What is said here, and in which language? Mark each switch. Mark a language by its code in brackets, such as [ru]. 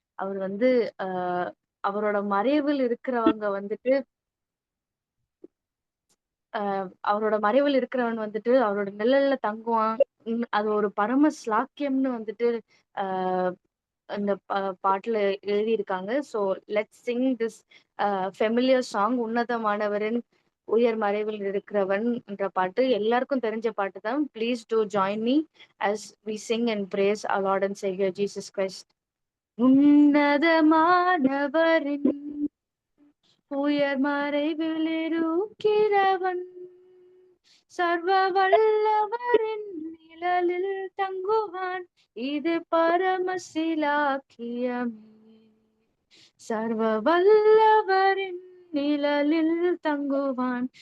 [ta] அவர் ஆஹ் அவரோட மறைவில் இருக்கிறவங்க அவரோட மறைவில் இருக்கிறவன் அவரோட நிழல்ல தங்குவான். அது ஒரு பரம ஸ்லாக்கியம்னு ஆஹ் அந்த பாட்டுல எழுதியிருக்காங்க. [en] So let's sing this familiar song. [ta] உன்னதமானவரின் உயர் மறைவில் இருக்கிறவன் என்ற பாட்டு எல்லாருக்கும் தெரிஞ்ச பாட்டு தான். [en] Please do join me as we sing and praise our Lord and Savior Jesus Christ. [ta] உன்னதமானவரின் உயர் மறைவில் இருக்கிறவன் சர்வ வல்லவரின் நிழலில் தங்குவான். இது பரமசிலாக்கியமே. சர்வ வல்லவரின் நிழலில் தங்குவான்.